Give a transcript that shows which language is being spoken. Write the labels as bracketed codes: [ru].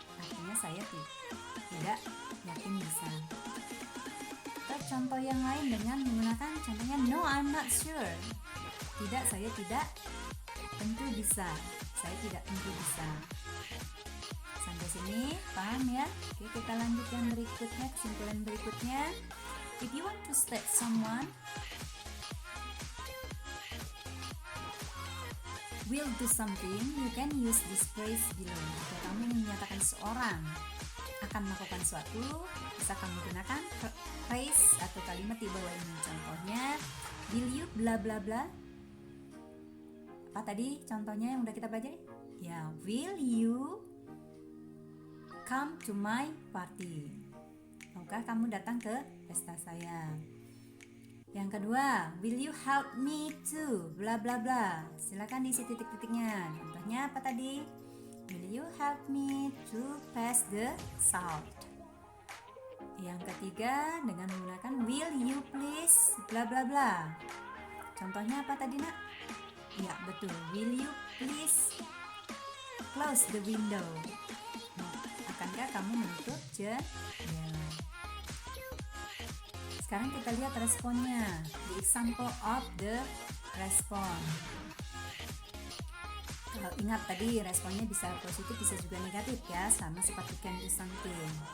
[id] Artinya saya tidak yakin bisa. Atau contoh yang lain dengan menggunakan contohnya [en] no I'm not sure. [id] Tidak, saya tidak tentu bisa. Saya tidak tentu bisa. Sampai sini paham ya? Oke, kita lanjut yang berikutnya, kesimpulan berikutnya. [en] If you want to state someone will do something, you can use this phrase below. [id] Jika kamu ingin menyatakan seseorang akan melakukan sesuatu, bisa kamu gunakan phrase atau kalimat di bawah ini. Contohnya, [en] will you bla bla bla. [id] Apa tadi contohnya yang udah kita pelajari? Ya, [en] will you come to my party? [id] Maukah kamu datang ke pesta saya? Yang kedua, [en] will you help me to bla bla [id] bla. Silakan diisi titik-titiknya. Contohnya apa tadi? [en] Will you help me to pass the salt? [id] Yang ketiga, dengan menggunakan [en] will you please bla bla bla. [id] Contohnya apa tadi nak? Ya, betul. [en] Will you please close the window? [id] Akankah kamu menutup jendela? Sekarang kita lihat responnya. [en] The example of the response. [id] Kalau ingat tadi responnya bisa positif, bisa juga negatif ya, sama seperti [en] can do something.